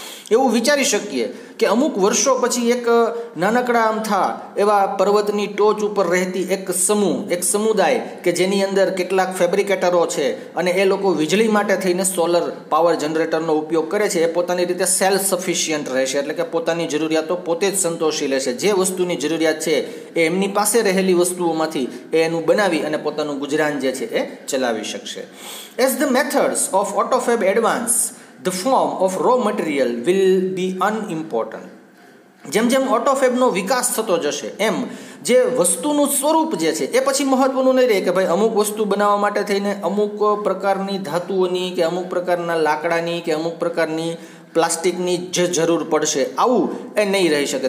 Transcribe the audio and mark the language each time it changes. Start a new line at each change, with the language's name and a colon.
Gujarati: એવું વિચારી શકીએ કે અમુક વર્ષો પછી એક નાનકડા અમથા એવા પર્વતની ટોચ ઉપર રહેતી એક સમુદાય કે જેની અંદર કેટલાક ફેબ્રિકેટરો છે અને એ લોકો વીજળી માટે થઈને સોલર પાવર જનરેટરનો ઉપયોગ કરે છે, એ પોતાની રીતે સેલ્ફ સફિશિયન્ટ રહેશે. એટલે કે પોતાની જરૂરિયાતો પોતે જ સંતોષી લેશે. જે વસ્તુની જરૂરિયાત છે એ એમની પાસે રહેલી વસ્તુઓમાંથી એનું બનાવી અને પોતાનું ગુજરાન જે છે એ ચલાવી શકશે.
English: As the methods of AutoFab advance, the form of raw material will be unimportant.
Gujarati: જેમ જેમ AutoFabનો વિકાસ થતો જશે એમ જે વસ્તુનું સ્વરૂપ જે છે એ પછી મહત્વનું નહીં રહે કે ભાઈ અમુક વસ્તુ બનાવવા માટે થઈને અમુક પ્રકારની ધાતુઓની કે અમુક પ્રકારના લાકડાની કે અમુક પ્રકારની પ્લાસ્ટિકની જે જરૂર પડશે, આવું એ નહીં રહી શકે.